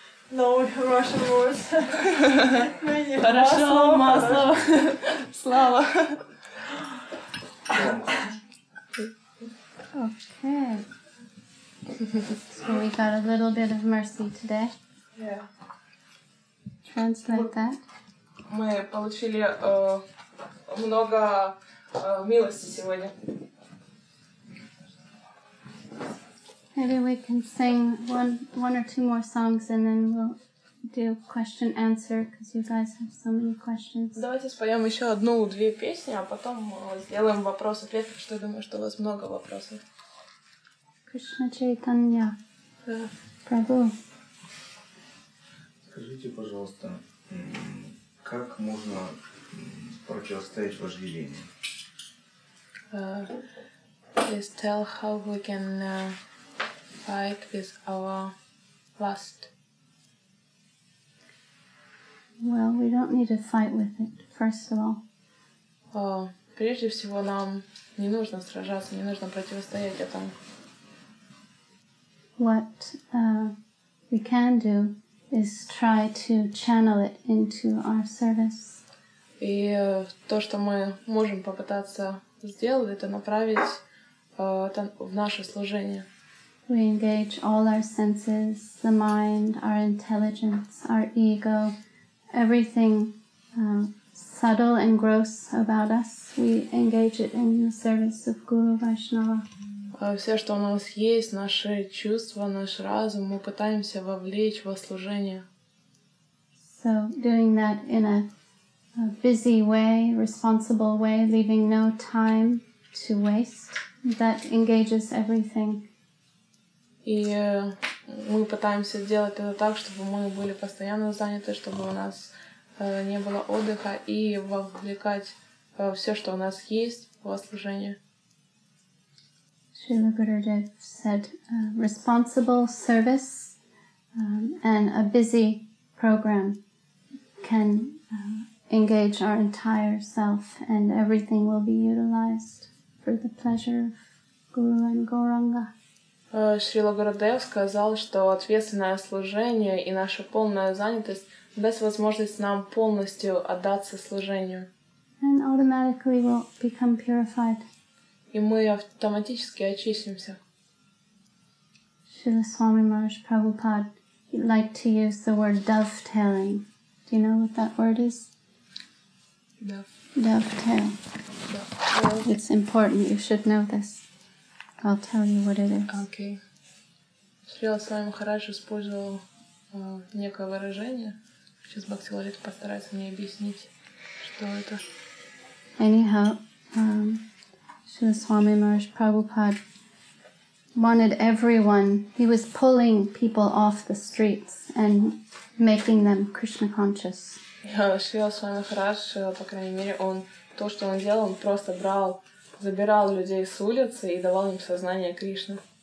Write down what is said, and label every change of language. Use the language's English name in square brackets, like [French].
[English] No Russian words. [Russian] Хорошо, масло. Слава. [English] Okay. So we got a little bit of mercy today. Yeah. Translate that. [Russian] Мы получили много милости сегодня. [English] Maybe we can sing one or two more songs and then we'll do question answer because you guys have so many questions. [Russian] Давайте споем еще одну-две песни, а потом сделаем вопрос-ответ, потому что я думаю, что у вас много вопросов. [English] Krishna Chaitanya. [Russian] Да. [English] Prabhu. [Russian] Скажите, пожалуйста, как можно противостоять вожделению? [English] Please tell how we can fight with our lust. Well, we don't need to fight with it, first of all. [Russian] Прежде всего, нам не нужно сражаться, не нужно противостоять этому. [English] What we can do is try to channel it into our service. [Russian] И то, что мы можем попытаться сделать, это направить это в наше служение. [English] We engage all our senses, the mind, our intelligence, our ego, everything subtle and gross about us. We engage it in the service of Guru Vaishnava. [Russian] Все, что у нас есть, наши чувства, наш разум, мы пытаемся вовлечь во служение. [English] So doing that in a busy way, responsible way, leaving no time to waste, that engages everything. [Russian] И мы пытаемся сделать это так, чтобы мы были постоянно заняты, чтобы у нас не было отдыха, и вовлекать все, что у нас есть, во служение. [English] Srila Gurudev said, responsible service and a busy program can engage our entire self, and everything will be utilized for the pleasure of Guru and Gauranga. [Russian] Шрила Гурудев сказал, что ответственное служение и наша полная занятость даст возможность нам полностью отдаться служению. [English] And automatically will become purified. [Russian] И мы автоматически очистимся. [English] Srila Swami Maharaj Prabhupada liked to use the word dovetailing. Do you know what that word is? Dovetail. It's important. You should know this. I'll tell you what it is. Okay. [Russian] Шрила Свами Махарадж использовал некое выражение. Сейчас Бхакти Лалита постарается мне объяснить, что это. [English] Anyhow, Srila Swami Maharaj Prabhupada wanted everyone, he was pulling people off the streets and making them Krishna conscious. [Russian] Шрила Свами Махарадж, по крайней мере, то, что он делал, он просто забирал людей с улицы и давал им сознание Кришны.